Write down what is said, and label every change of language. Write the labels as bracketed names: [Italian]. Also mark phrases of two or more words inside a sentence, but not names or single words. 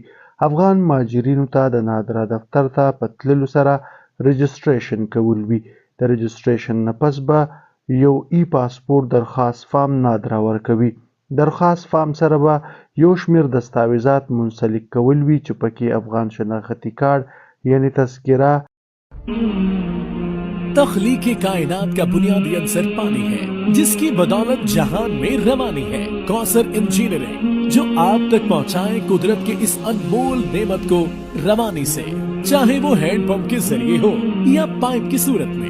[Pashto] افغان مهاجرینو ته د نادرا دفتر ته په تللو سره رجسټریشن کول وي. د رجسټریشن نه پس به یو ای پاسپورټ درخواست فارم نادرا ورکوي. درخواست فارم سره به یو شمېر دستاویزات منسلک کول وي چې پکې افغان شناختی کارت یعنی تذکره. [Urdu] تخلیق کائنات کا بنیادی عنصر پانی ہے جس کی بدولت جہان میں روانی ہے. کوثر انجینئرنگ جو آپ تک پہنچائے قدرت کے اس انمول نعمت کو روانی سے، چاہے وہ ہینڈ پمپ کے ذریعے ہو یا پائپ کی صورت میں.